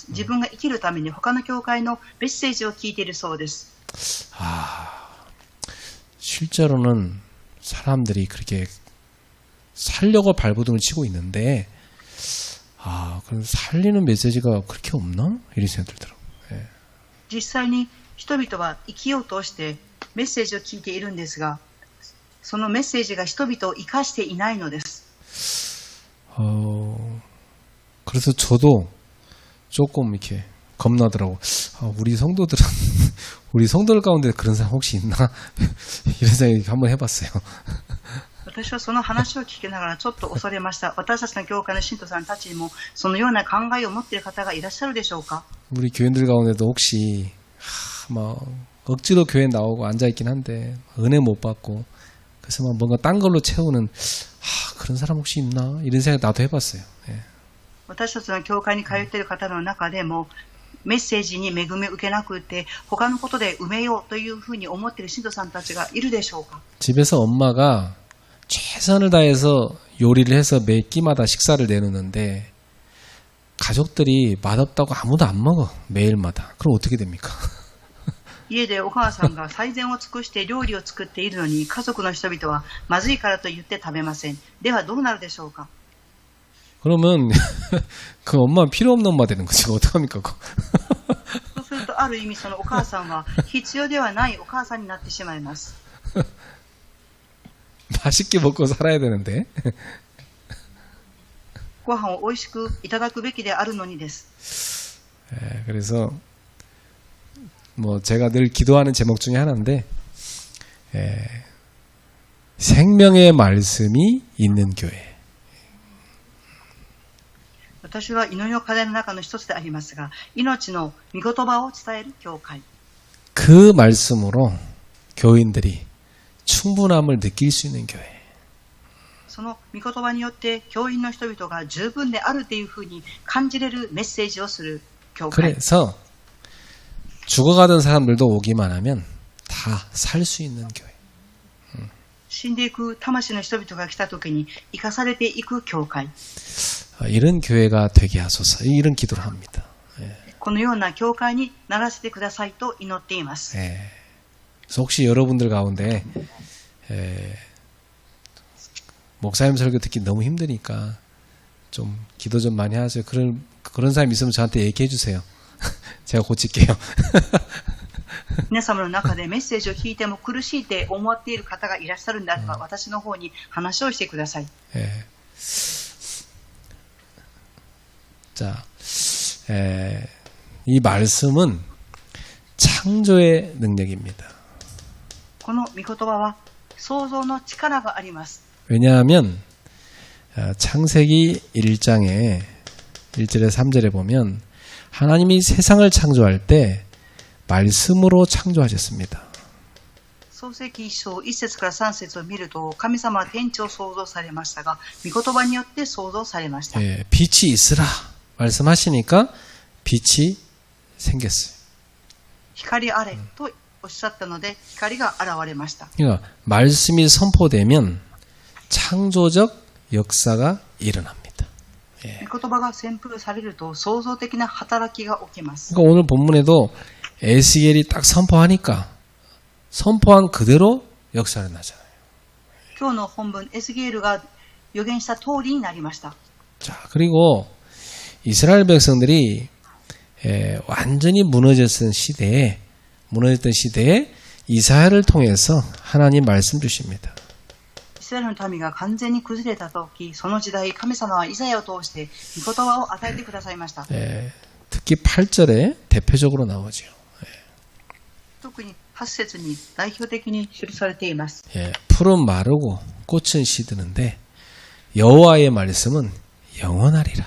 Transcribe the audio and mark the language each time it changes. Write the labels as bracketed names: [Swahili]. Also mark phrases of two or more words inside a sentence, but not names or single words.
[Japanese] 自分が生きるために他の教会のメッセージを聞いているそうです。 [Korean] 실제로는 사람들이 그렇게 살려고 발버둥을 치고 있는데 그럼 살리는 메시지가 그렇게 없나? 이런 생각이 들더라고요. [Japanese] 実際に人々は生きようとしてメッセージを聞いているんですが、そのメッセージが人々を生かしていないのです。 [Korean] 그래서 저도 조금 이렇게 겁나더라고. 우리 성도들은 우리 성도들 가운데 그런 사람 혹시 있나? 이런 생각 한번 해봤어요. [Japanese] 私はその話を聞きながらちょっと恐れました。私たちの教会の信徒さんたちにもそのような考えを持っている方がいらっしゃるでしょうか。 [Korean] 우리 교인들 가운데도 혹시 막 억지로 교회 나오고 앉아있긴 한데 은혜 못 받고 그래서 막 뭔가 딴 걸로 채우는 그런 사람 혹시 있나? 이런 생각 나도 해봤어요. 예. [Japanese] 私たちの教会に通っている方の中でもメッセージに恵みを受けなくて他のことで埋めようというふうに思っている信徒さんたちがいるでしょうか。 [Korean] 집에서 엄마가 최선을 다해서 요리를 해서 매 끼마다 식사를 내놓는데 가족들이 맛없다고 아무도 안 먹어. 매일마다. 그럼 어떻게 됩니까? [Japanese] 家でお母さんが最善を尽くして料理を作っているのに家族の人々はまずいからと言って食べません。ではどうなるでしょうか。 [Korean] 그러면 그 엄마는 필요 없는 엄마 되는 거지. 어떡합니까? 그거? [Japanese] そうするとある意味そのお母さんは必要ではないお母さんになってしまいます。 [Korean] 맛있게 먹고 살아야 되는데. [Japanese] ご飯を美味しくいただくべきであるのにです。 [Korean] 그래서 뭐 제가 늘 기도하는 제목 중에 하나인데 생명의 말씀이 있는 교회. [Japanese] 私は祈りの課題の中の一つでありますが、命の御言葉を伝える教会。 [Korean] 그 말씀으로 교인들이 충분함을 느낄 수 있는 교회. [Japanese] その御言葉によって教員の人々が十分であるというふうに感じれるメッセージをする教会。 [Korean] 그래서 죽어가던 사람들도 오기만 하면 다 살 수 있는 교회. [Japanese] 死んでいく魂の人々が来た時に生かされていく教会。 [Korean] 이런 교회가 되게 하소서. 이런 기도를 합니다. [Japanese] このような教会にならせてくださいと祈っています。 [Korean] 그래서 혹시 여러분들 가운데 목사님 설교 듣기 너무 힘드니까 좀 기도 좀 많이 하세요. 그런 사람 있으면 저한테 얘기해 주세요. 제가 고칠게요. [Japanese] 皆様の中でメッセージを聞いても苦しいって思っている方がいらっしゃるんであれば、私の方に話をしてください。 [Korean] 자, 이 말씀은 창조의 능력입니다. [Japanese] この御言葉は創造の力があります。 [Korean] 왜냐하면 창세기 1장에 1절에 3절에 보면 하나님이 세상을 창조할 때 말씀으로 창조하셨습니다. [Japanese] 創世記1章1節から3節を見ると、神様は天地を創造されましたが、御言葉によって創造されました。 [Korean] 빛이 있으라 말씀하시니까 빛이 생겼어요. [Japanese] 光あれとおっしゃったので、光が現れました。 [Korean] 그러니까 말씀이 선포되면 창조적 역사가 일어납니다. [Japanese] 御言葉が宣布されると創造的な働きが起きます。 [Korean] 그러니까 오늘 본문에도 에스겔이 딱 선포하니까 선포한 그대로 역사를 나잖아요. [Japanese] 今日の本文エスゲールが予言した通りになりました。 [Korean] 자, 그리고 이스라엘 백성들이 완전히 무너졌던 시대에 이사야를 통해서 하나님 말씀 주십니다. [Japanese] イスラエルの民が完全に崩れた時、その時代神様はイザヤを通して御言葉を与えてくださいました。 [Korean] 특히 8절에 대표적으로 나오죠. [Japanese] 特に8節に代表的に記されています。 [Korean] 풀은 마르고 꽃은 시드는데 여호와의 말씀은 영원하리라.